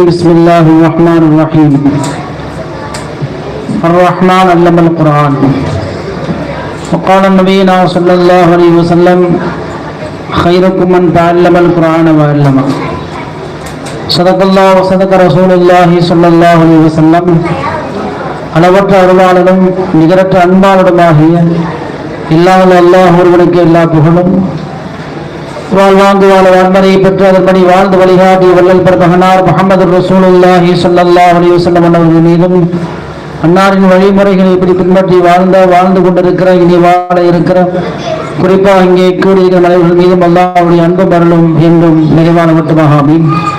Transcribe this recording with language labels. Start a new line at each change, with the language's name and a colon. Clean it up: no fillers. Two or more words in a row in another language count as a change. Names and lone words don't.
Arabic: بسم الله الرحمن الرحيم. الرحمن علم القرآن. وقال نبينا صلى الله عليه وسلم: خيركم من تعلم القرآن وعلمه. صدق الله وصدق رسول الله صلى الله عليه وسلم.
Tamil: அளவற்ற அருளாளனும் நிகரற்ற அன்பாளனுமாகிய இல்லாமல் அல்லாஹ் ஒருவனுக்கு எல்லா புகழும். வாழ்வாங்கு வாழ வான்மறையை பெற்று அதன்படி வாழ்ந்து வழிகாட்டி வள்ளல் பெருமகனார் முஹம்மது
Arabic: رسول الله صلى الله عليه وسلم
Tamil: அவர்கள் மீதும் அன்னாரின் வழிமுறைகளை இப்படி பின்பற்றி வாழ்ந்து கொண்டிருக்கிற இனி வாழ இருக்கிற குறிப்பாக இங்கே கூடியிருக்கிற மனிதர்கள் மீதும் அல்லாஹ்வுடைய அன்பும் அருளும் என்றும் நிறைவான மட்டுமாக ஆமீன்.